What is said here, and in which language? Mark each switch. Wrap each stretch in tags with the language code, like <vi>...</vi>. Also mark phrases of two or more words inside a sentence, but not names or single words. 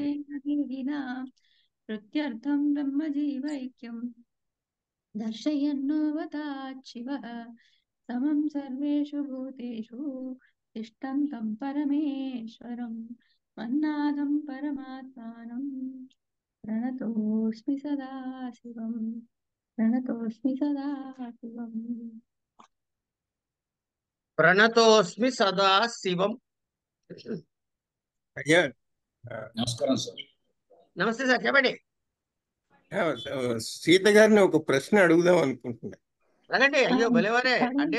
<sa>व्याजेन देहिना प्रत्यर्थं ब्रह्मजीवैक्यं दर्शयन्नोऽवताच्छिवः समं सर्वेषु भूतेषु तिष्ठन्तं परमेश्वरं मन्नाथं परमात्मानं प्रणतोऽस्मि सदा शिवं प्रणतोऽस्मि सदा शिवम् ప్రణతోస్మి సదా శివం.</sa> <te>అయ్యా నమస్కారం సార్. నమస్తే సార్, చెప్పండి. ఆ, సీత గారిని ఒక ప్రశ్న అడుగుదాం అనుకుంటున్నా. అదండి, అయ్యో భలేవారే. అంటే</te>